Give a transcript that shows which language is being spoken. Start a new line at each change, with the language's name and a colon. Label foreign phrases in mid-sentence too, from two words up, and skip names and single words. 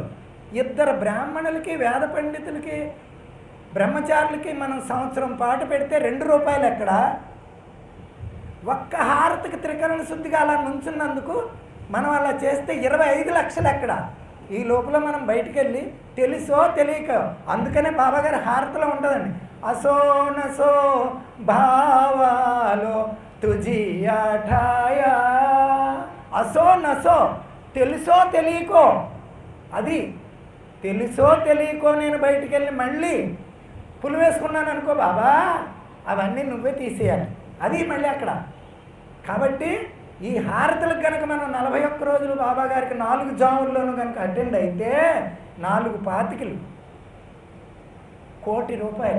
Telugu: 2 బ్రాహ్మణులకి, వేద పండితులకి, బ్రహ్మచారులకి మనం సంవత్సరం పాటు పెడితే 2 రూపాయలు ఎక్కడ? ఒక్క హారతికి త్రికరణ శుద్ధిగా అలా నుంచున్నందుకు మనం అలా చేస్తే 25 లక్షలు ఎక్కడ? ఈ లోపల మనం బయటికి వెళ్ళి తెలుసో తెలియక, అందుకనే బాబాగారి హారతిలో ఉంటుందండి,
Marathi: असो नसो भावालो तुझी आठाया. असो नसो,
Telugu: తెలుసో తెలియకో అది తెలుసో తెలియకో నేను బయటికి వెళ్ళి మళ్ళీ పులి వేసుకున్నాను అనుకో బాబా, అవన్నీ నువ్వే తీసేయాలి. అది మళ్ళీ అక్కడ. కాబట్టి ఈ హారతులకు కనుక మనం 41 రోజులు బాబా గారికి 4 జాముల్లోనూ కనుక అటెండ్ అయితే 4 పాతికలు, ₹1,00,00,000.